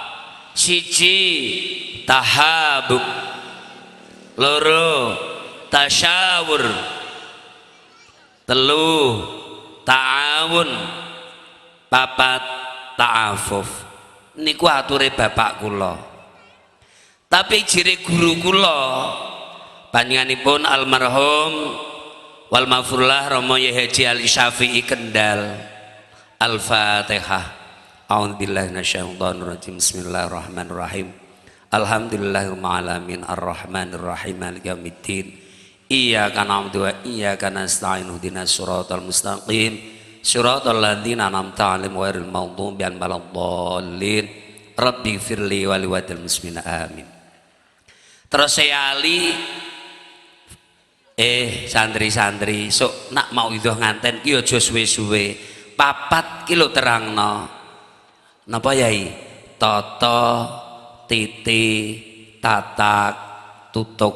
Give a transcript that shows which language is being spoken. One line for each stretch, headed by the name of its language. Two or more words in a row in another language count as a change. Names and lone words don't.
Arabic: 1 تحابب 2 تشاور 3 تعاون 4 تعفف.
Javanese: Niku ature bapak kula. Tapi jere guru kula panjenenganipun
Arabic: المرحوم والمغفور له
Javanese: Rama Haji Ali Syafi'i Kendal.
Arabic: الفاتحة. أعوذ بالله من الشيطان الرجيم. بسم الله الرحمن الرحيم. الحمد لله رب العالمين الرحمن الرحيم مالك يوم الدين. إياك نعبد وإياك نستعين اهدنا الصراط المستقيم. صراط الذين أنعمت عليهم غير المغضوب عليهم ولا الضالين. رب اغفر لي ولوالدي المسلمين آمين.
Javanese: Terus saya Ali, santri-santri sok nak mau idhah nganten ki aja suwe-suwe, 4 kilo terangno. Napa yai? Toto, titi, tatak, tutuk.